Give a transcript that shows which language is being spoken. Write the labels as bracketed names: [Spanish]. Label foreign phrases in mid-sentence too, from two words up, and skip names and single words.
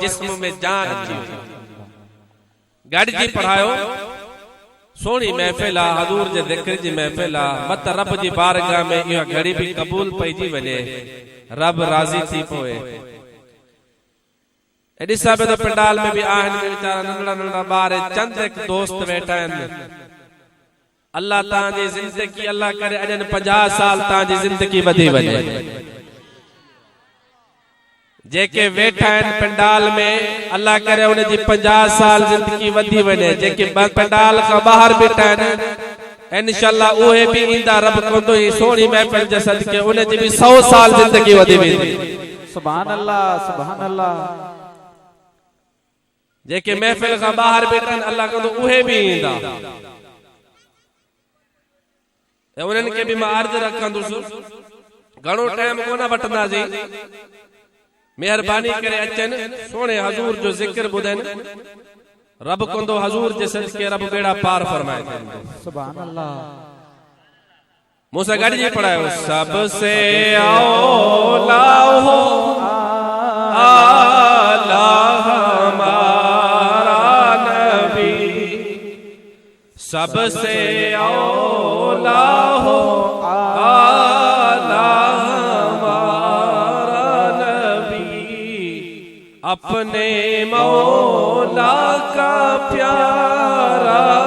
[Sindhi] जिस्म में जान अची गॾिजी पढ़ायो। सोणी महफ़िल आहे, हज़ूर जे ज़िक्र जी महफ़िल आहे। मत रब जी बारगाह में इहा घड़ी भी क़बूल पइजी वञे, रब राज़ी थी पोए। एॾी सब तो पंडाल में भी आहिनि वीचारा नंढड़ा नंढड़ा ॿार, चंद एक दोस्त वेठा आहिनि। अल्लाह तांजी जिंदगी अल्लाह करे अजन 50 साल तांजी जिंदगी वधी वञे। जेके वेठा आहिनि पंडाल में, अल्लाह करे उन जी 50 साल जिंदगी वधी वञे। जेके पंडाल खां ॿाहिरि बीठा आहिनि, इंशाअल्लाह उहे भी इंदा रब कोंदो ही सोनी महफिल जे सदके उन जी भी 100 साल जिंदगी वधी वेंदी। [Arabic] سبحان الله سبحان الله. [Sindhi] जेके महफिल का बाहर बैठन अल्लाह कोंदो उहे भी इंदा उन्हनि के भी मां अर्ज रखंदुस घणो टाइम कोना वठंदासीं मेहरबानी करे अचन सोने हजूर जो जिक्र बुधन रब कोंदो हजूर जे सदके रब बेड़ा पार फरमाए। [Arabic] سبحان الله. [Sindhi] मूसा गढ़ जी पढ़ायो [Urdu] سب سے اولیٰ و اعلیٰ ہمارا نبی سب سے اولیٰ و اعلیٰ ہمارا نبی اپنے مولا کا پیارا